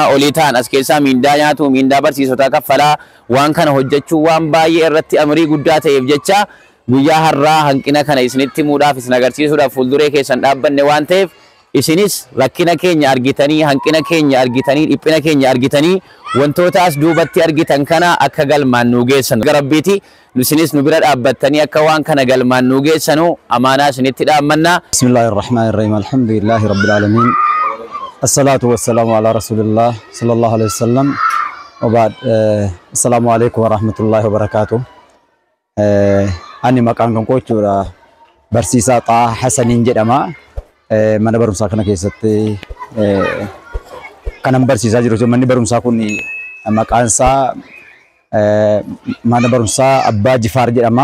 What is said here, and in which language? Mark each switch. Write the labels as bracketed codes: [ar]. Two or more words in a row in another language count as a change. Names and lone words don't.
[om] olii ta'an as keessaa miindaa nyaatu miindaa barsiisotaa kaffalaa waan kana hojjechuu waan baay'ee irratti amrii guddaa ta'eef jecha guyyaa har'aa hanqina kana isinitti himuudhaaf isin agarsiisuudhaaf fuulduree keessan dhaabbanne waan ta'eef isinis rakkina keenya argitanii hanqina keenya argitanii dhiphina keenya argitanii wantoota as duubatti argitan kana akka galmaan nu geessan garabbiiti isinis nu bira dhaabbattanii akka waan kana galmaan nu geessanu amaanaa isinitti dhaammanna. [ar] بسم الله الرحمن الرحيم. الحمد لله رب العالمين. الصلاة والسلام على رسول الله صلى الله عليه وسلم. وبعد. السلام عليكم ورحمة الله وبركاته. [om] Ani maqaan kan koo jechuudha barsiisaa Xaa Hasaniin jedhama. Mana barumsaa kana keessatti kanan barsiisaa jiru. Manni barumsaa kun maqaan isaa mana barumsaa Abbaa Jifaar jedhama.